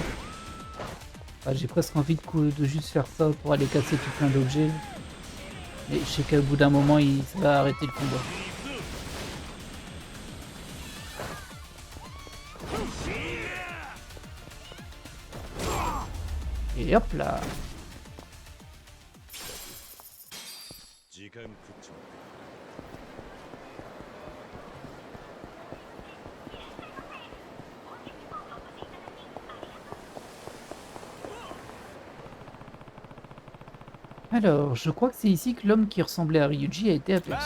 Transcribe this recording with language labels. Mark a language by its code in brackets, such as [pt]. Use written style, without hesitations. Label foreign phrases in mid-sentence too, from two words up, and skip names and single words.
[fr] Ah, j'ai presque envie de juste faire ça pour aller casser tout plein d'objets. Mais je sais qu'au bout d'un moment, ça va arrêter le combat. Et hop là. [ja] 時間食っちまう [fr] Alors, je crois que c'est ici que l'homme qui ressemblait à Ryuji a été aperçu.